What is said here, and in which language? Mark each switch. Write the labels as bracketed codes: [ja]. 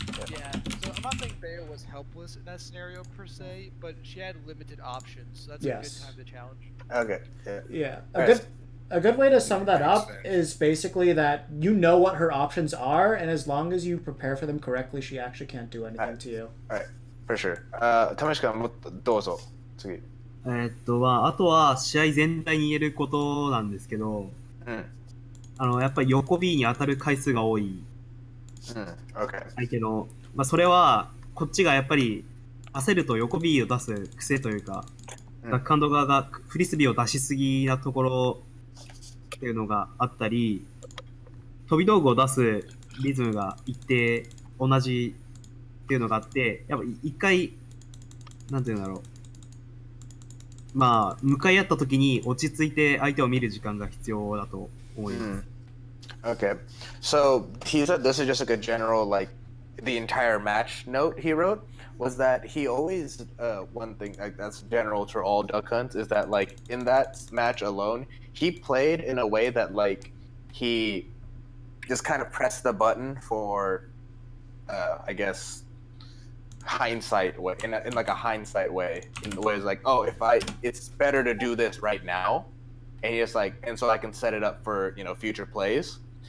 [en] Yeah, so I'm not saying Bayo was helpless in that scenario per se, but she had limited options, so that's a good time to challenge. Okay. Yeah. A good way to sum that up is basically that you know what her options are, and as long as you prepare for them correctly, she actually can't do anything to you. Alright, for sure. [ja] Tamishka, どうぞ。次。あとは試合全体に言えることなんですけど、やっぱり横 B に当たる回数が多い相手の、それはこっちがやっぱり焦ると横 B を出す癖というか、バックハンド側がフリスビーを出しすぎなところっていうのがあったり、飛び道具を出すリズムが一定同じっていうのがあって、やっぱ一回、なんていうんだろう。まあ、向かい合った時に落ち着いて相手を見る時間が必要だと思います。 [en] Okay. So he said this is just like a general, like, the entire match note he wrote was that he always, one thing, like, that's general to all duck hunts, is that, like, in that match alone, he played in a way that, like, he just kind of pressed the button for, I guess, hindsight way, in like a hindsight way, in the way it's like, oh, it's better to do this right now, and he just like, and so I can set it up for, you know, future plays.